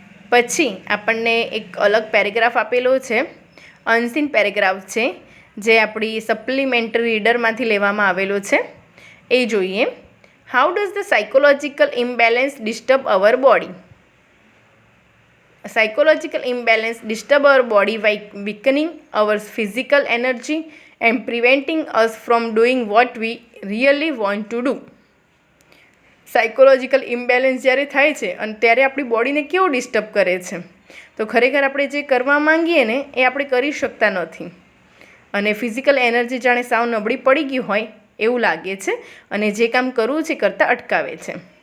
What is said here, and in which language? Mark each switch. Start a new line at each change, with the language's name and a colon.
Gujarati: પછી આપણને એક અલગ પેરેગ્રાફ આપેલો છે, અનસીન પેરેગ્રાફ છે, જે આપણી સપ્લિમેન્ટરી રીડરમાંથી લેવામાં આવેલો છે. એ જોઈએ.
English: How does the psychological imbalance disturb our body. Psychological imbalance disturb our body by weakening our physical energy and preventing us from doing what we really want to do.
Gujarati: Psychological imbalance જ્યારે થાય છે અને ત્યારે આપણી બોડીને કેવું disturb કરે છે? તો ખરેખર આપણે જે કરવા માંગીએ ને એ આપણે કરી શકતા નથી અને ફિઝિકલ એનર્જી જાણે સાવ નબળી પડી ગઈ હોય એવું લાગે છે અને જે કામ કરવું છે કરતાં અટકાવે છે.